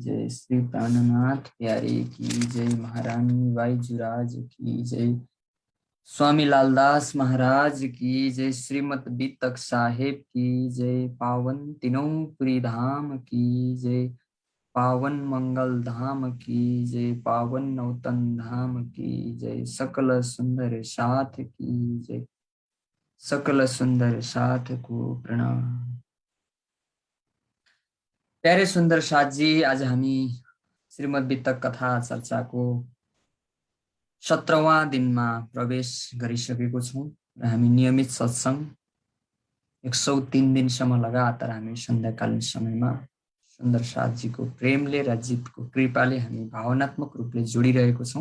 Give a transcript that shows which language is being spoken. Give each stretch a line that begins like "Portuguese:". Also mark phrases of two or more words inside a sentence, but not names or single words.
Hindi: जय, श्री प्राणनाथ प्यारे की जय, महारानी बाईजुराज की जय, स्वामी लालदास महाराज की जय, श्रीमद बीतक साहेब की जय, पावन तीनों धाम की जय, पावन मंगल धाम की जय, पावन नौतन धाम की जय, सकल सुंदर साथ की जय, सकल सुंदर साथ को प्रणाम। प्यारे सुंदर साथ जी,
Nepali: आज हामी श्रीमद बीतक कथा चर्चा को 17वां दिनमा प्रवेश गरिसकेको छौं र हामी नियमित सत्संग 103 दिनसम्म लगातार हामी सन्ध्याकालीन समयमा सुन्दर साथ जी को प्रेमले र जितको कृपाले हामी भावनात्मक रूपले जोडिरहेको छौं।